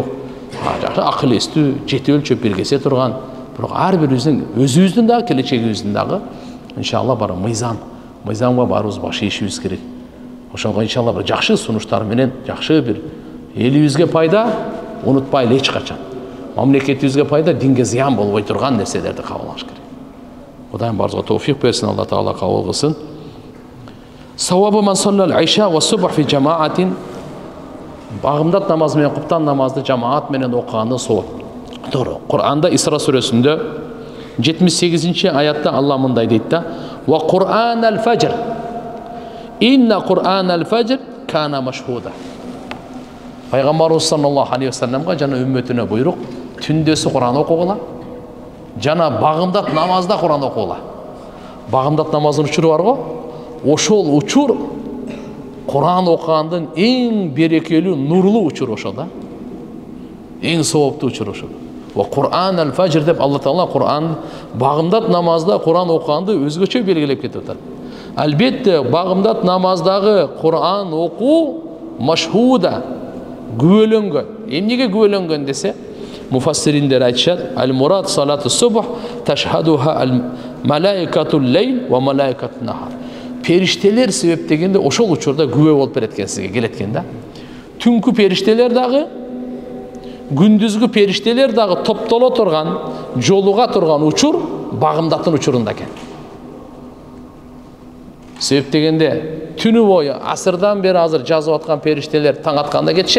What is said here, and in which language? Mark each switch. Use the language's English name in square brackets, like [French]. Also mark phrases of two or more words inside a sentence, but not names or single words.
[Kyrgyz] Жакшы акыл эстүү, жети өлчөп биргесе турган, бирок ар бирибиздин өзүбүздүн дагы келечегибиздин дагы иншалла бар мыйзамга барыбыз баш ийишибиз керек. Ошонго иншалла бир жакшы сунуштар менен, жакшы бир элибизге пайда, унутпайлы эч качан. Мамлекетибизге пайда, динге зыян болбой турган нерселерди кабыл алыш керек. Кудайым барыбызга тауфиқ берсин, Алла Таала кабыл кылсын. [Arabic] ثواب من صلى العشاء والصبح في جماعة. [Kyrgyz] Багымдат намаз менен куптан намазды жамаат менен окугандын савабы. Туура. Кур'анда Исра сүрөсүндө 78 аятта Алла мындай дейт да: [Arabic] "وقرآن الفجر. إن قرآن الفجر كان مشهودا." [Kyrgyz] Пайгамбарыбыз [Arabic] صلى الله عليه وسلم [Kyrgyz] жана үммөтүнө буйрук, түндөсү Кур'ан окугула, жана багымдат намазда Кур'ан окугула. Багымдат намаздын учуру бар го, ошол учур Кур'ан окугандын эң берекелүү, нурлуу учуру ошол да. Эң сооптуу учуру ошол. [Arabic] وقرآن الفجر [Kyrgyz] деп Алла Таала Кур'ан багымдат намазда Кур'ан окуганды өзгөчө белгилеп кетип атат. Албетте багымдат намаздагы Кур'ан окуу машхуда, күбөлөнгөн. Эмнеге күбөлөнгөн десе, муфассириндер айтышат: [Arabic] "المراد صلاة الصبح تشهدها ملائكة الليل وملائكة النهار." [Kyrgyz] Периштелер себептегенде ошол учурда күбө болуп берет экен, сизге келет экен да. Түнкү периштелер дагы, күндүзгү периштелер дагы топтоло турган, жолуга турган учур багымдаттын учурунда экен. Себеп дегенде түнү бою асырдан бери азыр жазып аткан периштелер таң атканда кетишет.